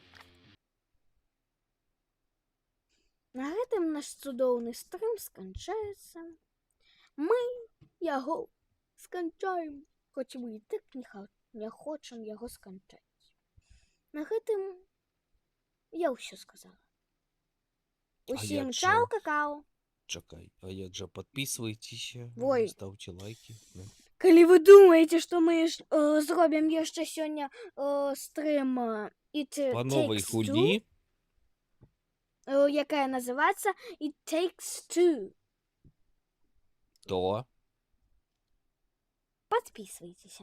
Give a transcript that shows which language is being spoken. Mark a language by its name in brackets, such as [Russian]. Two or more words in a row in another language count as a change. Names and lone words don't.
[Belarusian] На гэтым наш цудоўны стрым сканчаецца. Мы яго сканчаем, хоць мы і так не хочам яго сканчаць. На гэтым я ўсё сказала. Усім як чау, жа? [Russian] какао. [Belarusian] Чакай, а як же подписывайтесь, Ой. [Russian] ставьте лайки. Ну. [Belarusian] Калі вы думаеце, што мы зробім яшчэ сёння стрым It [Russian] По новой [Belarusian] Takes Two, [Russian] хуйни. [Belarusian] якая называецца It Takes Two. То. [Russian] Подписывайтеся.